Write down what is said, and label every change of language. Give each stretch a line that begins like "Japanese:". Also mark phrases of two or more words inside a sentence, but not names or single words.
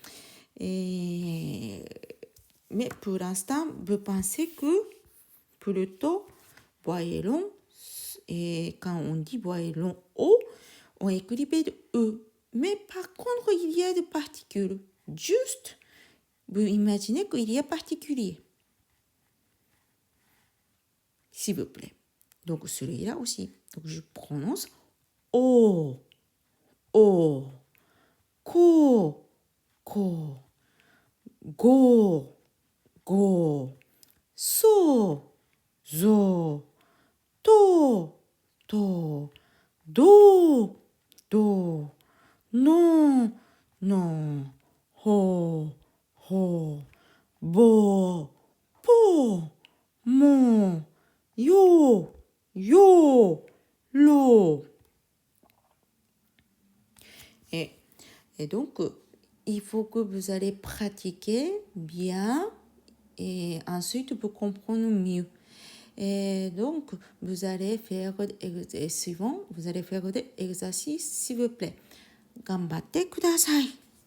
French: Mais pour l'instant, vous pensez que plutôt voyelle longue, et quand on dit voyelle longue O, on écrivait de E. Mais par contre, il y a des particules. Juste, vous imaginez qu'il y a particulier. S'il vous plaît. Donc celui-là aussi. Donc je prononce O, O, ko,
Japanese: ko, go, go, so, zo, to, to, do, do, non, non, ho, ho, bo, po, mon, yo, yo, lo.
French: Et donc, il faut que vous allez pratiquer bien et ensuite vous comprendre mieux. Et donc, vous allez faire des exercices, s'il vous plaît.
Japanese: 頑張ってください。